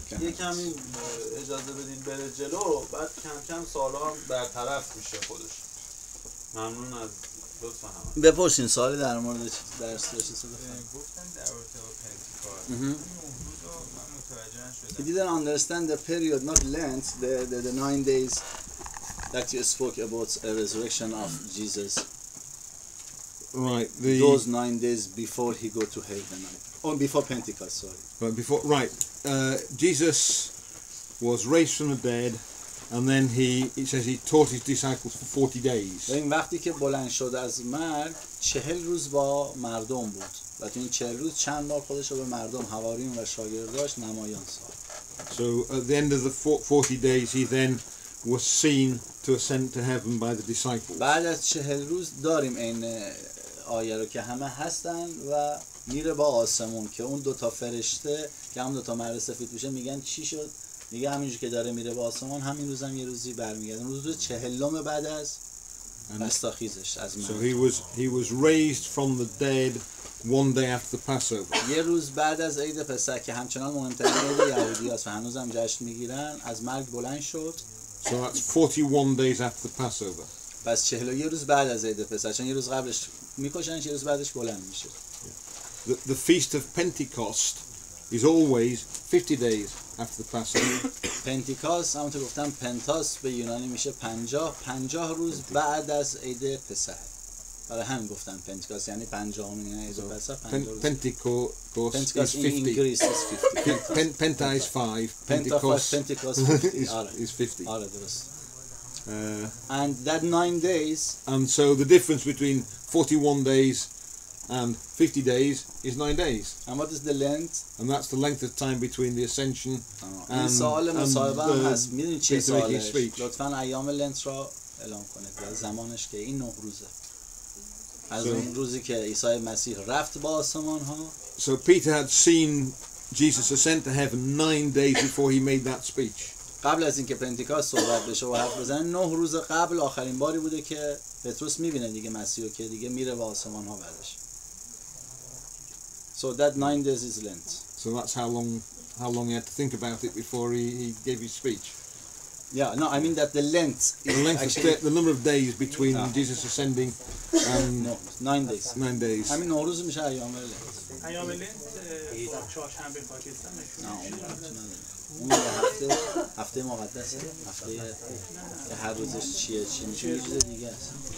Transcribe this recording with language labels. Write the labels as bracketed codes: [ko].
[fa] یه کمی اجازه بدید بره جلو، بعد کم کم سوالا هم برطرف میشه خودش. ممنون از لطفا همه. بپرسین سوالی در مورد درس داشته گفتن در رابطه با پنتیکاست. [en] He didn't understand the period, not length, the 9 days that you spoke about the resurrection of Jesus. Right. Those 9 days before he go to heaven. Or before Pentecost, sorry. Right. Jesus was raised from the dead, and then it says he taught his disciples for 40 days. [fa] این وقتی که بلند شد از مرگ 40 روز با مردم بود و تو این 40 روز چند بار خودش رو به مردم، حواریون و شاگرداش نمایان ساخت. [en] So at the end of the 40 days he then was seen to ascend to heaven by the disciples. [fa] بعد از 40 روز داریم این آیه رو که همه هستن و میره با آسمون که اون 2 فرشته که هم 2 مرد سفید میشه میگن چی شد؟ میگه همینجور که داره میره با آسمان همین روزم یه روزی برمیگرده. روز 40 بعد از رستاخیزش از مرگ. [en] So he was raised from the dead one day after the Passover. [fa] یه روز بعد از عید پسح که همچنان مهمترین عید یهودیاست و هنوزم جشن میگیرن، از مرگ بلند شد. [en] So that's 41 days after the Passover. [fa] پس 41 روز بعد از عید پسح، چون یه روز قبلش میکشنش، یه روز بعدش بلند میشه. [en] the Feast of Pentecost is always 50 days after the Passover. [fa] پنتیکاست همونطور گفتم پنتاس به یونانی میشه 50 روز بعد از عید پسح. برای همین گفتم پنتیکاست یعنی 50مین عید پسح. [en] Pentecost is 50. English is 50. Penta is 5. Pentecost 50 is 50. [fa] آره درست. [en] And that 9 days. And so the difference between 41 days and 50 days is 9 days. And what is the length? And that's the length of time between the ascension and [fa] سوال مصاحبه هم هست. میدونید چیه سوالش؟ [en] speech. [fa] لطفاً ایام لنت را اعلام کنید و زمانش که این 9 روزه. از اون روزی که عیسی مسیح رفت با آسمان ها. [en] So Peter had seen Jesus ascend to heaven 9 days before he made that speech. [fa] قبل از اینکه پنتیکاست صحبت بشه و حرف بزنه 9 روز قبل آخرین باری بوده که پتروس میبینه دیگه مسیحو که دیگه میره با آسمان ها بعدش. [en] So that 9 days is Lent. So that's how long he had to think about it before he gave his speech. Yeah, no, I mean that the length is the number of days between Jesus ascending and 9 days. 9 days. [fa] همین 9 روز میشه ایام لنت. ایام لنت چهارشنبه پاکستان اون هفته مقدسه، هفته که هر روزش چیه چی میشه یه چیز دیگه است.